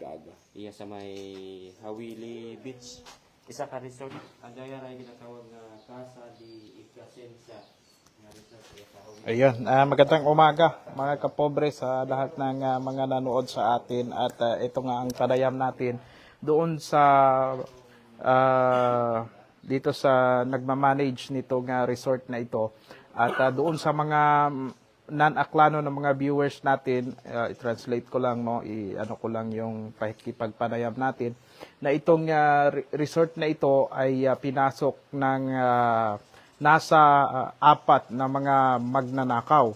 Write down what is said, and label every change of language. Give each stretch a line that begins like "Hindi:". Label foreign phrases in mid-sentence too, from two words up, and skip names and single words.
Hiligaynon: kaaga. Iya sa may Hawili Beach. Isa ka resort. Ang daya rin ginatawag na Casa di Ikasensa. Nga resort iya sa Hawili.
Filipino: Ayun, magandang umaga mga kapobre sa lahat ng mga nanood sa atin at ito nga ang panayam natin doon sa dito sa nagmamanage nitong resort na ito at doon sa mga non-aklano ng mga viewers natin, i-translate ko lang, no, ano ko lang yung pakikipagpanayam natin na itong resort na ito ay pinasok ng nasa apat na mga magnanakaw.